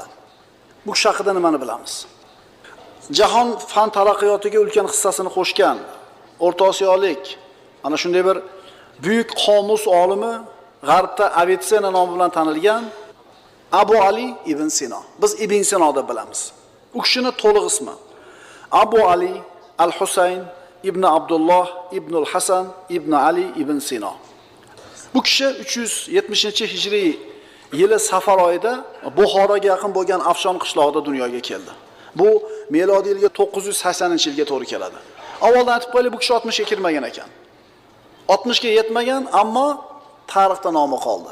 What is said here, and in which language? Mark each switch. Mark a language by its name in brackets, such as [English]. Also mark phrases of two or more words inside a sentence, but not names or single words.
[Uzbek] Bu kishi haqida nimani bilamiz? Jahon fan taraqqiyotiga ulkan hissasini qo'shgan O'rta Osiyolik ana shunday bir buyuk qomus olimi, G'arbda Avicenna nomi bilan tanilgan Abu Ali ibn Sino. Biz Ibn Sino deb bilamiz. U kishining to'liq ismi Abu Ali al-Husayn ibn Abdullah ibn al-Hasan ibn Ali ibn Sino. Bu kishi 370-hijriy yili Safar oyida Buxoroga yaqin bo'lgan Afshon qishlog'ida dunyoga keldi. Bu milodiy yilga 980-yilga to'g'ri keladi. Avvaldan aytib qo'yaylik, bu kishi 60 ga kirmagan ekan. 60 ga yetmagan, ammo tarixda nomi qoldi.